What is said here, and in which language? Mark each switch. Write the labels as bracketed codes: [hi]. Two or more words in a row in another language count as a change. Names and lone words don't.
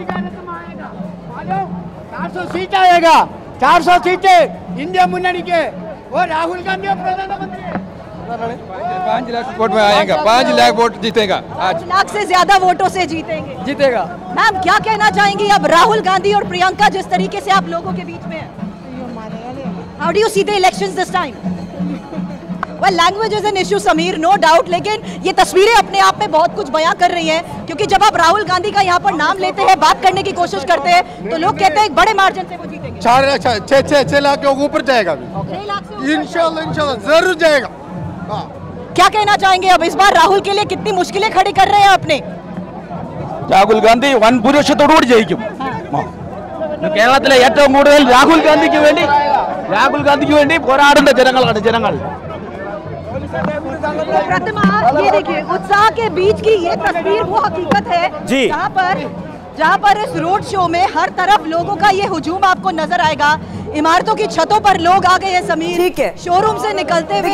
[hi] 400 सीट आएगा, 400 सीटें इंडिया मुन्नाडी के, और राहुल गांधी और प्रधानमंत्री 5 लाख वोट में आएगा, 5 लाख वोट जीतेगा। 5 लाख से ज्यादा वोटों से जीतेगा। मैम क्या कहना चाहेंगी अब राहुल गांधी और प्रियंका जिस तरीके से आप लोगों के बीच में है? [en] How do you see the elections this time? Well language is an issue Sameer, no doubt, [hi] लेकिन ये तस्वीरें अपने आप में बहुत कुछ बयां कर रही हैं, क्योंकि जब आप राहुल गांधी का यहाँ पर नाम लेते हैं, बात करने की कोशिश करते हैं, तो लोग कहते हैं बड़े मार्जिन से वो जीतेंगे। 6 लाख के ऊपर जाएगा, इंशाल्लाह जरूर जाएगा। क्या कहना चाहेंगे अब इस बार राहुल के लिए कितनी मुश्किलें खड़ी कर रहे हैं अपने? [ml] രാഹുൽ ഗാന്ധി വൻ ഭൂരിപക്ഷത്തോടുകൂടി ജയിക്കും. കേരളത്തിലെ ഏറ്റവും കൂടുതൽ രാഹുൽ ഗാന്ധിക്ക് വേണ്ടി പോരാടുന്ന ജനങ്ങൾ. [hi] प्रतिमा ये देखिए उत्साह के बीच की ये तस्वीर वो हकीकत है जहाँ पर इस रोड शो में हर तरफ लोगों का ये हुजूम आपको नजर आएगा। इमारतों की छतों पर लोग आ गए हैं समीर, ठीक है, शोरूम से निकलते हुए।